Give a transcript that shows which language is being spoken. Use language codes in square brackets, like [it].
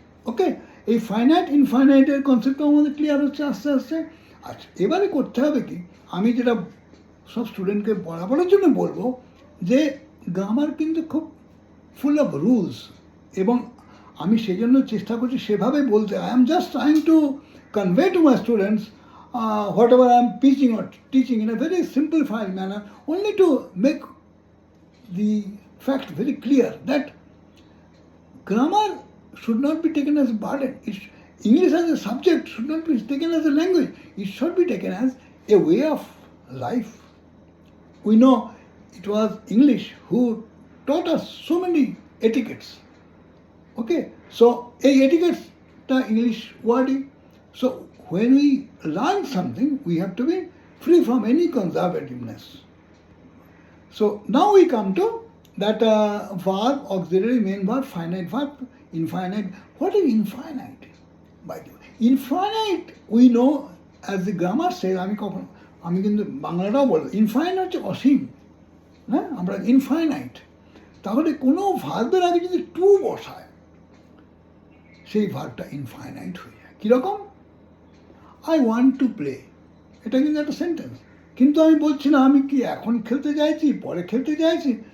[bn] ওকে, এই ফাইনাইট ইনফাইনাইটের কনসেপ্টটাও আমাদের ক্লিয়ার হচ্ছে আস্তে আস্তে। আচ্ছা, এবারে করতে হবে কি, আমি যেটা সব স্টুডেন্টকে পড়াবার জন্য বলবো, যে গ্রামার কিন্তু খুব ফুল অফ রুলস, এবং আমি সেই জন্য চেষ্টা করছি সেভাবে বলতে। [en] I am just trying to convey to my students whatever I am teaching or teaching in a very simplified manner, only to make the fact very clear that grammar should not be taken as a burden. English as a subject should not be taken as a language. It should be taken as a way of life. We know it was English who taught us so many etiquettes. Okay, so a etiquettes the English wording. So when we learn something, we have to be free from any conservativeness. So now we come to that verb, auxiliary, main verb, finite verb, infinite. What is infinite? By the way, infinite we know, as the grammar says, [bn] আমি কিন্তু বাংলাটাও বলবো, infinite হচ্ছে অসীম। হ্যাঁ, আমরা infinite. তাহলে কোনো ভার্বের আগে যদি টু বসায়, সেই ভার্বটা ইনফাইনাইট হয়ে যায়। কীরকম? [en] I want to play, [bn] এটা কিন্তু একটা সেন্টেন্স, কিন্তু আমি বলছি না আমি কি এখন খেলতে চাইছি, পরে খেলতে চাইছি।